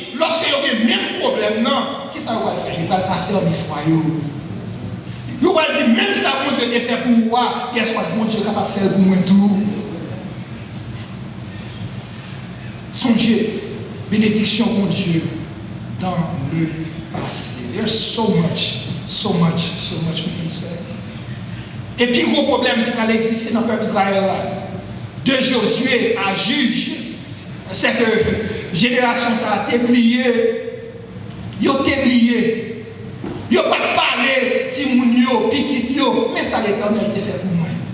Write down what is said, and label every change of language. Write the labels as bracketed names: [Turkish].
[French] Lorsque ils ont le même problème, non, qui ça va faire? Ils vont affermir, frère. Ils vont dire, même ça, mon Dieu est fait pour moi, qu'est-ce que mon Dieu est capable de faire pour moi tout. Songez, bénédiction, mon Dieu, dans le passé. [English] There's so much we can say. [French] Et puis, gros problème qui va exister dans le peuple Israël, de Josué à juge, c'est que génération ça a été plié, ils ont été pliés, ils n'ont pas parlé, timounio, petit yo, mais ça l'Éternel était fait pour moi.